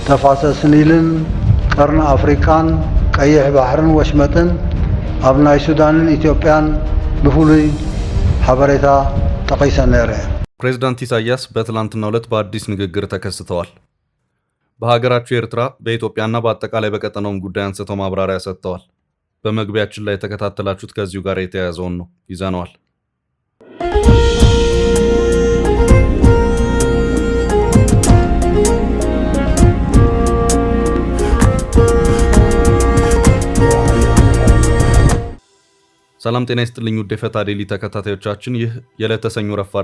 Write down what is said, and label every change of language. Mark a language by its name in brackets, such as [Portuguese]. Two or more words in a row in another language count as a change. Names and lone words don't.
[Tigrinya] ተፋሰስን ኢልን ቀርነ አፍሪካን ቀይሕ ባሕርን ወሽመጥን ኣብ ናይ ሱዳንን ኢትዮጵያን ብፍሉይ ሓበሬታ ጠቂሰ ነይረ። [Amharic] ፕሬዝዳንት ኢሳያስ በትላንትናው ዕለት በአዲስ ንግግር ተከስተዋል። በሀገራቸው ኤርትራ በኢትዮጵያና በአጠቃላይ በቀጠናውም ጉዳይ አንስተው ማብራሪያ ሰጥተዋል። በመግቢያችን ላይ የተከታተላችሁት ከዚሁ ጋር የተያያዘውን ነው ይዘነዋል። ሰላም ጤና ይስጥልኝ ውድ የፈታ ዴሊ ተከታታዮቻችን፣ ይህ የዕለተ ሰኞ ረፋድ